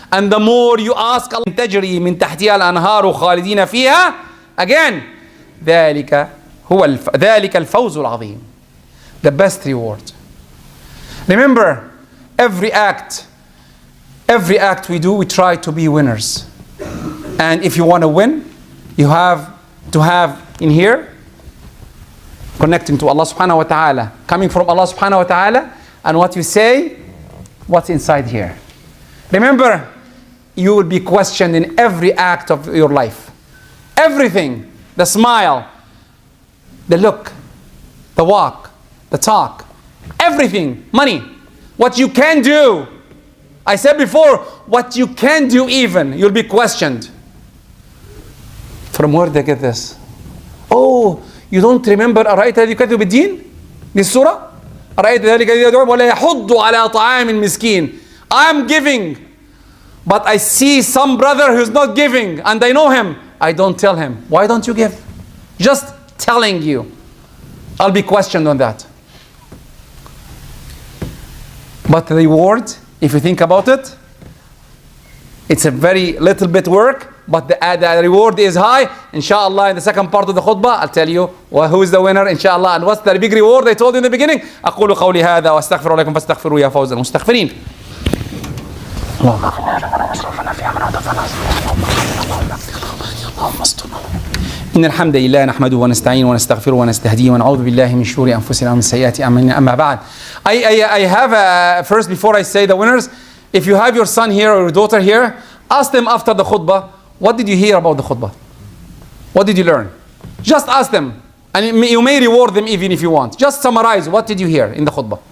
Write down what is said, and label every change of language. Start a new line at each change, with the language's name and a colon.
English: And the more you ask,
Arabic: تجري من تحتها الأنهار خالدين فيها. Again, ذلك الفوز العظيم.
English: The best reward. Remember, every act we do, we try to be winners. And if you want to win, you have to have in here, connecting to Allah subhanahu wa ta'ala, coming from Allah subhanahu wa ta'ala, and what you say, what's inside here. Remember, you will be questioned in every act of your life. Everything, the smile, the look, the walk, the talk, everything, money, what you can do. I said before, what you can do even, you'll be questioned. From where they get this? Oh, you don't remember
Arabic: أرأيت الذي يكذب بالدين?
English: This surah?
Arabic: أرأيت ذلك الذي يدعو ولا يحض على طعام المسكين.
English: I'm giving, but I see some brother who's not giving, and I know him. I don't tell him. Why don't you give? Just telling you. I'll be questioned on that. But the reward, if you think about it, it's a very little bit work, but the reward is high. Inshallah, in the second part of the khutbah, I'll tell you who is the winner, inshallah, and what's the big reward I told you in the beginning.
Arabic: أقول قولي هذا وأستغفر لكم فاستغفروا يا فوز المستغفرين. اللهم اغفر لنا واسرفنا في امرنا اللهم استرنا. إن الحمد لله نحمده ونستعينه ونستغفره ونستهديه ونعوذ بالله من شرور أنفسنا ومن سيئات أعمالنا. أما بعد,
English: I have first, before I say the winners, if you have your son here or your daughter here, ask them after the khutbah, what did you hear about the khutbah? What did you learn? Just ask them, and you may reward them even if you want. Just summarize, what did you hear in the khutbah?